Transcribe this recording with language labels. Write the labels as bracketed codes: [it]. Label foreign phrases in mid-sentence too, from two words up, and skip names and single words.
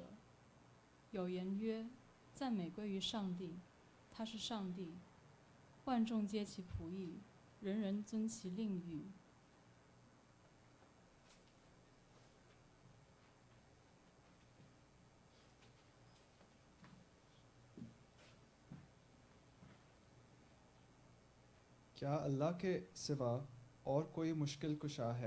[zh] 有言曰：赞美归于上帝，他是上帝，万众皆其仆役，人人遵其令谕。” [hi] क्या अल्लाह के सिवा और कोई मुश्किल कुशा है?